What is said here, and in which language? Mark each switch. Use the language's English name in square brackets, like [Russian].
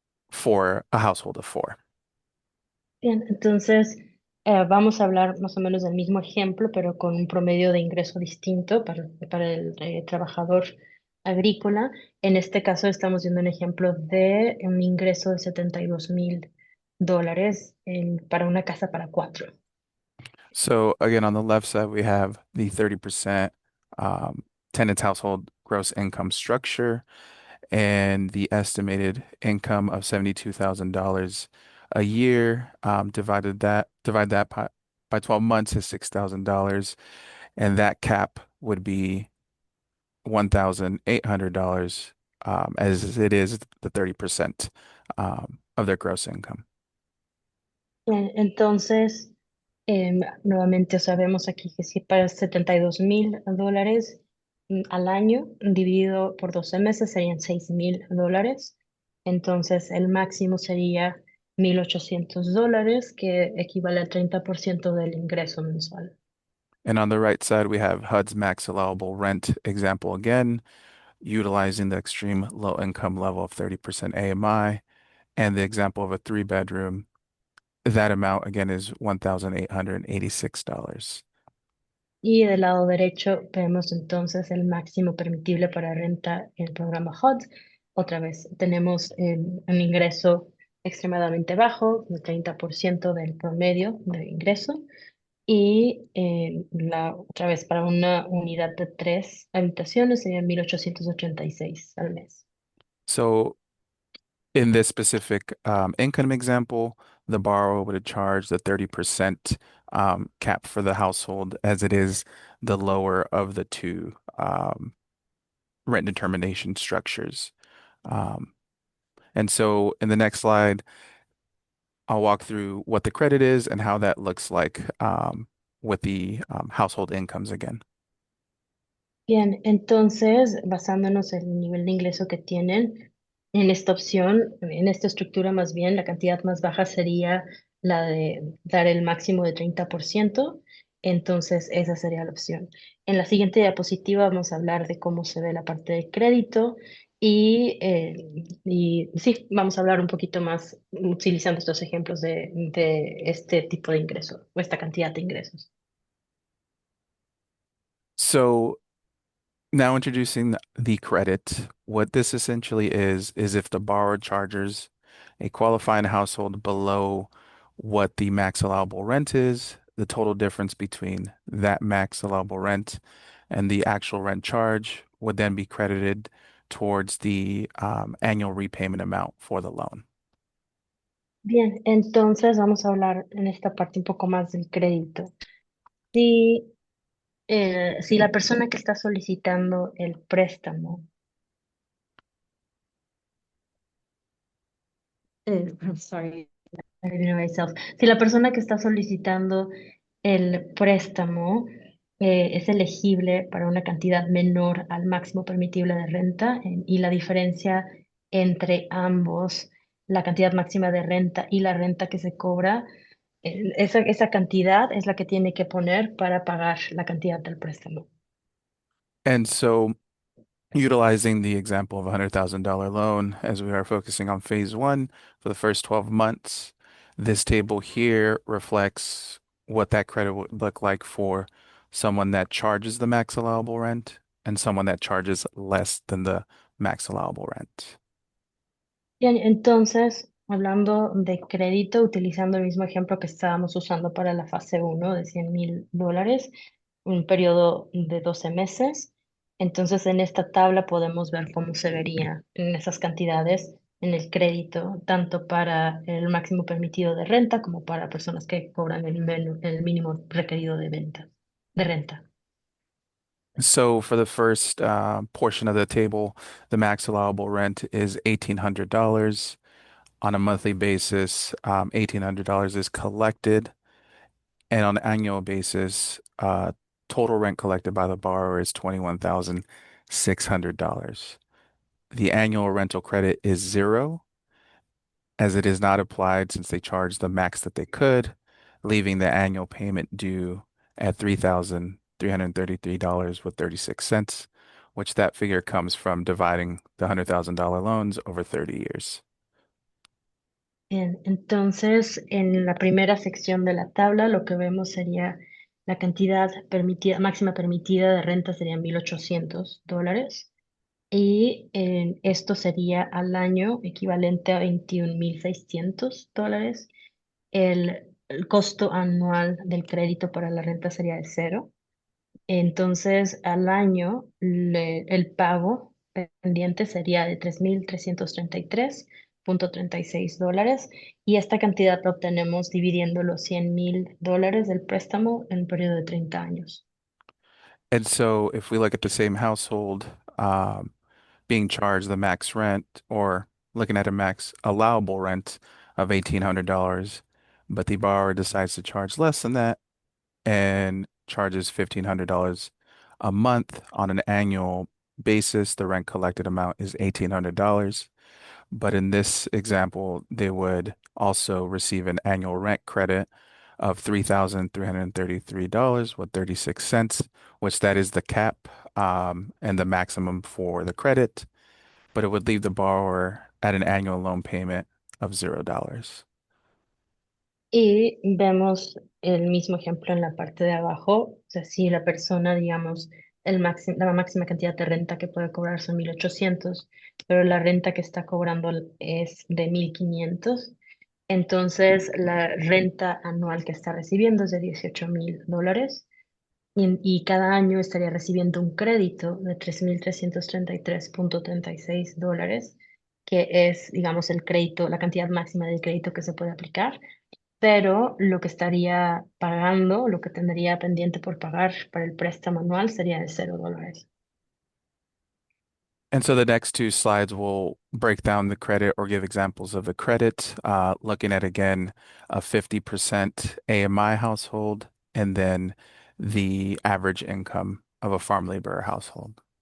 [English] for a household of four. [Spanish] Bien, entonces vamos a hablar más o menos del mismo ejemplo, pero con un promedio de ingreso distinto para el trabajador agrícola. En este caso estamos viendo un ejemplo de un ingreso de $72,000 para una casa para cuatro. [English] So again, on the left side, we have the 30% tenant's household gross income structure and the estimated income of $72,000 a year. Divide that by 12 months is $6,000, and that cap would be $1,800, as it is the 30% of their gross income. [Spanish] Bien, entonces, nuevamente, o sea, vemos aquí que si para $72,000 al año, dividido por 12 meses, serían $6,000. Entonces, el máximo sería $1,800, que equivale al 30% del ingreso mensual. [English] And on the right side, we have HUD's max allowable rent example again, utilizing the extreme low income level of 30% AMI, and the example of a 3-bedroom. That amount again is $1,886. [Spanish] Y del lado derecho vemos entonces el máximo permitible para renta en el programa HUD. Otra vez, tenemos un ingreso extremadamente bajo, el 30% del promedio de ingreso. Y otra vez, para una unidad de 3 habitaciones serían 1,886 al mes. [English] So in this specific income example, the borrower would charge the 30% cap for the household, as it is the lower of the two rent determination structures. And so in the next slide, I'll walk through what the credit is and how that looks like with the household incomes again. [Spanish] Bien, entonces, basándonos en el nivel de ingreso que tienen, en esta opción, en esta estructura más bien, la cantidad más baja sería la de dar el máximo de 30%. Entonces esa sería la opción. En la siguiente diapositiva vamos a hablar de cómo se ve la parte de crédito y sí, vamos a hablar un poquito más utilizando estos ejemplos de este tipo de ingreso o esta cantidad de ingresos. [English] So now introducing the credit, what this essentially is if the borrower charges a qualifying household below what the max allowable rent is, the total difference between that max allowable rent and the actual rent charge would then be credited towards the annual repayment amount for the loan. [Spanish] Bien, entonces vamos a hablar en esta parte un poco más del crédito. Si, si la persona que está solicitando el préstamo, [English] I'm sorry, I didn't know myself. [Spanish] Si la persona que está solicitando el préstamo es elegible para una cantidad menor al máximo permitible de renta y la diferencia entre ambos, la cantidad máxima de renta y la renta que se cobra, esa cantidad es la que tiene que poner para pagar la cantidad del préstamo. [English] And so utilizing the example of a $100,000 loan, as we are focusing on phase one for the first 12 months, this table here reflects what that credit would look like for someone that charges the max allowable rent and someone that charges less than the max allowable rent. [Spanish] Bien, entonces, hablando de crédito, utilizando el mismo ejemplo que estábamos usando para la fase uno de $100,000, un periodo de 12 meses. Entonces, en esta tabla podemos ver cómo se vería en esas cantidades en el crédito, tanto para el máximo permitido de renta como para personas que cobran el mínimo requerido de renta. [English] So for the first portion of the table, the max allowable rent is $1,800. On a monthly basis, $1,800 is collected. And on an annual basis, total rent collected by the borrower is $21,600. The annual rental credit is zero, as it is not applied since they charged the max that they could, leaving the annual payment due at $3,333 with 36 cents, which that figure comes from dividing the $100,000 loans over 30 years. [Spanish] Bien, entonces, en la primera sección de la tabla, lo que vemos sería la cantidad permitida, máxima permitida de renta sería $1,800. Y esto sería al año equivalente a $21,600. El costo anual del crédito para la renta sería de cero. Entonces, al año, el pago pendiente sería de $3,333.36. Y esta cantidad la obtenemos dividiendo los $100,000 del préstamo en un periodo de 30 años. [English] And so if we look at the same household being charged the max rent or looking at a max allowable rent of $1,800, but the borrower decides to charge less than that and charges $1,500 a month on an annual basis, the rent collected amount is $1,800. But in this example, they would also receive an annual rent credit of $3,333 with 36 cents, which that is the cap and the maximum for the credit, but it would leave the borrower at an annual loan payment of $0. [Spanish] Y vemos el mismo ejemplo en la parte de abajo. O sea, si la persona, digamos, la máxima cantidad de renta que puede cobrar son 1,800, pero la renta que está cobrando es de 1,500. Entonces la renta anual que está recibiendo es de $18,000. Y cada año estaría recibiendo un crédito de $3,333.36, que es, digamos, el crédito, la cantidad máxima de crédito que se puede aplicar, pero lo que estaría pagando, lo que tendría pendiente por pagar para el préstamo anual sería de $0. [English] And so the next two slides will break down the credit or give examples of the credit, looking at again a 50% AMI household and then the average income of a farm laborer household.